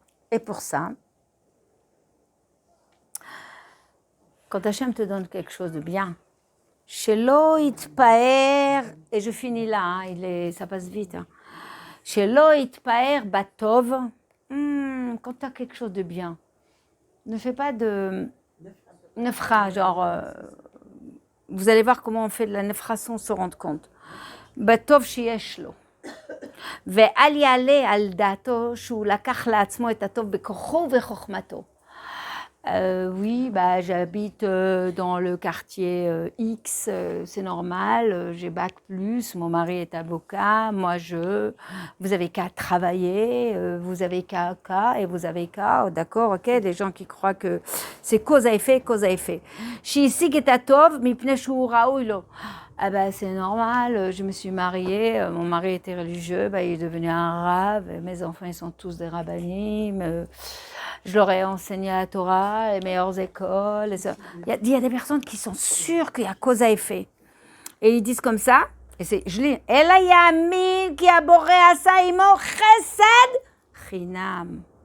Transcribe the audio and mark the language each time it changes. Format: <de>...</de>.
<fr>Et pour ça, quand Hachem te donne quelque chose de bien,</fr> <he>Shelo itpaer,</he> <fr>et je finis là, hein, ça passe vite. Hein.</fr> <he>Shelo itpaer batov,</he> <fr>quand tu as quelque chose de bien, ne fais pas de nefra, genre, vous allez voir comment on fait de la nefra sans se rendre compte.</fr> <he>Batov sheyesh lo. ואל יעלה על דעתו שהוא לקח לעצמו את הטוב בכוחו וחוכמתו.</he> <fr>Oui, bah, j'habite dans le quartier X, c'est normal, j'ai bac plus, mon mari est avocat, vous avez qu'à travailler, vous avez qu'à, et vous avez qu'à, d'accord, ok, des gens qui croient que c'est cause à effet, cause à effet.</fr> <he>שהשיג את הטוב מפני שהוא ראוי לו.</he> <fr>Ah ben, c'est normal, je me suis mariée, mon mari était religieux, il est devenu un rave, mes enfants ils sont tous des rabbinim, je leur ai enseigné la Torah, les meilleures écoles. Il y a des personnes qui sont sûres qu'il y a cause à effet. Et ils disent comme ça, et je lis,</fr> <he>Ela yamin ki abore asa imo chesed chinam.</he>